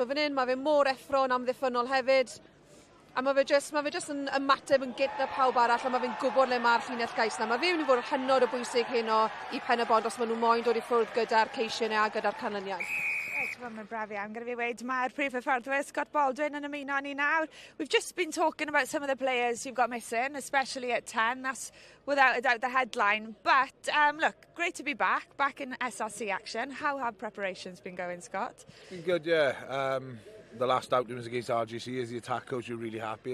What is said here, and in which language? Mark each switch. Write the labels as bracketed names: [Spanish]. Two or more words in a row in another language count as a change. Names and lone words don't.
[Welsh] So fan hyn, mae fe mor effro'n amddiffynol hefyd. A mae fe just yn ymateb yn gyda pawb arall, a mae fe'n gwybod le mae'r llinell gais na. Mae fe wedi bod yn hynod o bwysig heno I Pen-y-Bont os maen nhw moyn dod I ffwrdd gyda'r ceisiau a gyda'r canlyniad. Mae'n braf iawn gyda fi weid. Mae'r prif hyfforddwyr Scott Baldwin yn ymuno ni nawr. [English] We've just been talking about some of the players you've got missing, especially at 10. That's without a doubt the headline. But look, great to be back in S4C action. How have preparations been going, Scott? Been good, yeah. The last outing was against RGC. As the attack coach, you're really happy.